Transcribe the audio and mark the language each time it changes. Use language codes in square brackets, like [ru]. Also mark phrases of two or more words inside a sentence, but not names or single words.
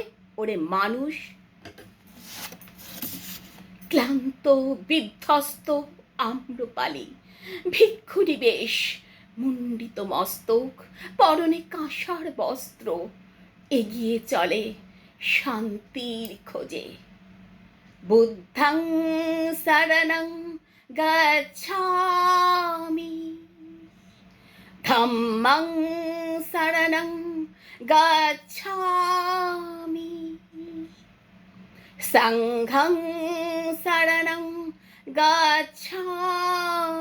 [bn] ওরে মানুষ, ক্লান্ত বিধ্বস্ত আম্রপালি, ভিক্ষুরী বেশ, মুণ্ডিত মস্তক, পরনে কাঁসার বস্ত্র, এগিয়ে চলে শান্তির খোঁজে। [pi] বুদ্ধং শরণং গচ্ছামি, ধম্মং শরণং গচ্ছামি, সংঘং শরণং গচ্ছামি।